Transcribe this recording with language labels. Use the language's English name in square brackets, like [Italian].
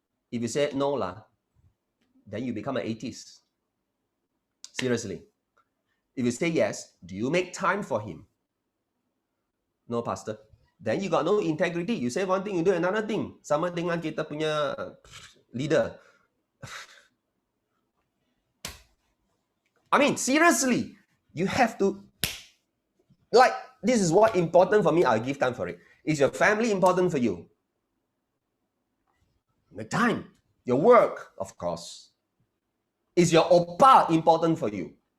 [English] If you say no lah, then you become an atheist. Seriously. If you say yes, do you make time for him? No, Pastor. Then you got no integrity. You say one thing, you do another thing. [Malay] Sama dengan kita punya leader. [English] I mean, seriously, you have to, like, this is what important for me, I'll give time for it. Is your family important for you? Make time. Your work, of course. Is your oppa important for you?